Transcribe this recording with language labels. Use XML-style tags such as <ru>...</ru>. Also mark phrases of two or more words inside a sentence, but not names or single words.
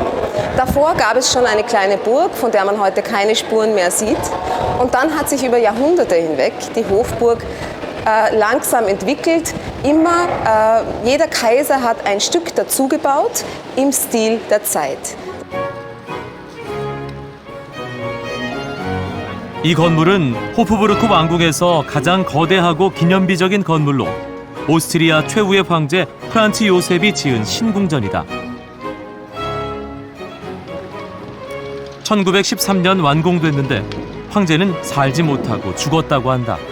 <de>Davor gab es schon eine kleine Burg, von der man heute keine Spuren mehr sieht. Und dann hat sich über Jahrhunderte hinweg die Hofburg langsam entwickelt. Immer, jeder Kaiser hat ein Stück dazugebaut im Stil der Zeit.</de> <ko>이 건물은 호프부르크 왕국에서 가장 거대하고 기념비적인 건물로 오스트리아 최후의 황제 프란츠 요셉이 지은 신궁전이다. 1913년 완공됐는데 황제는 살지 못하고 죽었다고 한다.</ko>